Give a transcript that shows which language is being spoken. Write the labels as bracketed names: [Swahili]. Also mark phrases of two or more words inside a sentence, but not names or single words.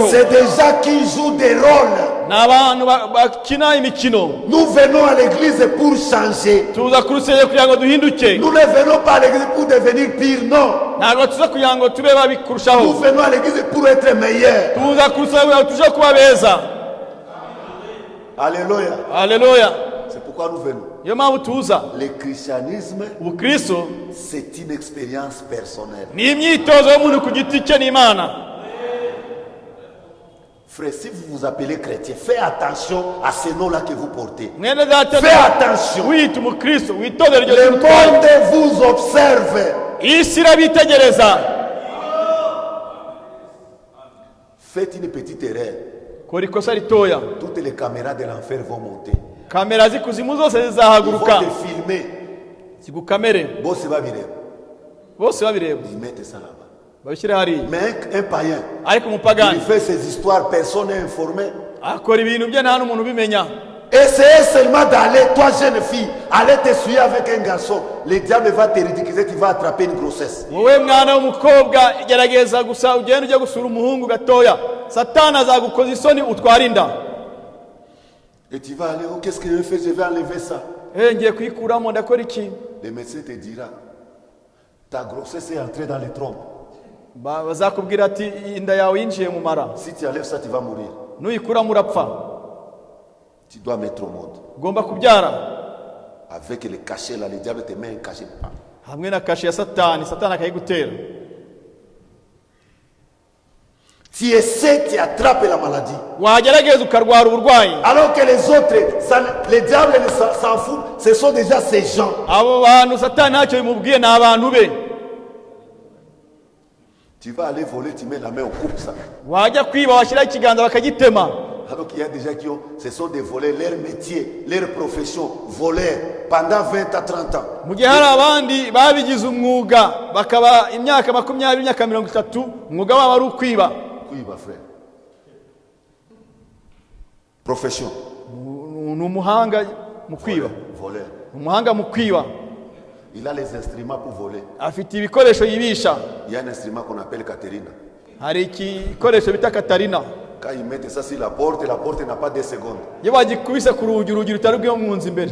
[French] C'est des gens qui jouent des rôles. [Kinyarwanda] ni abantu bakina imikino. [French] Nous venons à l'église pour changer. [Kinyarwanda] tuza ku rusengero kugira ngo duhinduke, [French] Nous ne venons pas à l'église pour devenir pire, non. [Kinyarwanda] ntabwo tuza kugira ngo tube babi [French] Nous [Kinyarwanda] kurushaho, [French] venons à l'église pour être meilleurs. [Kinyarwanda] tuza ku rusengero kugira ngo tuje kuba beza. [French] Alléluia. [Kinyarwanda] Haleluya. [French] C'est pourquoi nous venons. [Kinyarwanda] niyo mpamvu tuza. [French] Le christianisme, [Kinyarwanda] ubukristo [French] c'est une expérience personnelle. [Kinyarwanda] ni imyitozo y'umuntu ku giti cye n'Imana. [French] Frère, si vous vous appelez chrétien, faites attention à ce nom-là que vous portez. [Kinyarwanda] mwene data, [French] Fais attention. [Kinyarwanda] wita umukristo witondere iryo [French] Le [Kinyarwanda] zina utwaye. [French] monde vous observe. [Kinyarwanda] isi irabitegereza. [French] Faites une petite erreur. [Kinyarwanda] kora ikosa ritoya, [French] Toutes les caméras de l'enfer vont monter. [Kinyarwanda] kamera z'ikuzimu zose [French] Ils vont [Kinyarwanda] zizahaguruka [French] te filmer. [Kinyarwanda] zigukamere, [French] Bon, c'est pas viré. [Kinyarwanda] bose babireba [French] Ils mettent ça là-bas. [Kinyarwanda] babishyire hariya. [French] Mais un païen, [Kinyarwanda] ariko [French] il [Kinyarwanda] umupagani [French] fait ses histoires, personne n'est informé. [Kinyarwanda] akora ibintu bye nta n'umuntu ubimenya. [French] Essayez seulement d'aller, toi jeune fille, aller te suivre avec un garçon. Le diable va te ridiculiser, tu vas attraper une grossesse. [Kinyarwanda] wowe mwana w'umukobwa, gerageza gusa ugenda ujya gusura umuhungu gatoya, satani azagukoza isoni utwara inda. [French] Et tu vas aller, oh, qu'est-ce que je vais faire? Je vais enlever ça. [Kinyarwanda] ngiye kuyikuramo, ndakora iki? [French] Le médecin te dira, ta grossesse est entrée dans les trompes. [Kinyarwanda] bazakubwira ati inda yawe yinjiye mu mara, [French] Si tu enlèves ça, tu vas mourir. [Kinyarwanda] nuyikuramo urapfa. [French] Tu dois mettre au monde. [Kinyarwanda] ugomba kubyara [French] Avec le cachet là, le diable te met un cachet. [Kinyarwanda] hamwe na kashe ya satani, satani akayigutera. [French] Tu essaies, tu attrapes la maladie. [Kinyarwanda] wagerageza ukarwara uburwayi, [French] Alors que les autres, le diable s'en fout, ce sont déjà ces gens. [Kinyarwanda] abo bantu satani ntacyo bimubwiye, ni abantu be. [French] Tu vas aller voler, tu mets la main, on coupe ça. [Kinyarwanda] wajya kwiba washyiraho ikiganza bakagitema. [French] Alors qu'il y a des gens qui ont, ce sont des voleurs, leur métier, leur profession, voleurs, pendant 20 à 30 ans. [Kinyarwanda] mu gihe hari abandi babigize umwuga, bakaba imyaka 20, imyaka 30, umwuga wabo ari ukwiba. [French] Oui, ma frère. Profession. [Kinyarwanda] ni umuhanga mu kwiba, [French] Voleur. [Kinyarwanda] ni umuhanga mu kwiba. [French] Il a les instruments pour voler. [Kinyarwanda] afite ibikoresho yibisha. [French] Il y a un instrument qu'on appelle Caterina. [Kinyarwanda] hari igikoresho bita katarina. [French] Quand ils mettent ça sur la porte n'a pas 2 secondes. [Kinyarwanda] iyo bagikubise ku rugi, urugi rutari rw'iyo mu nzu imbere.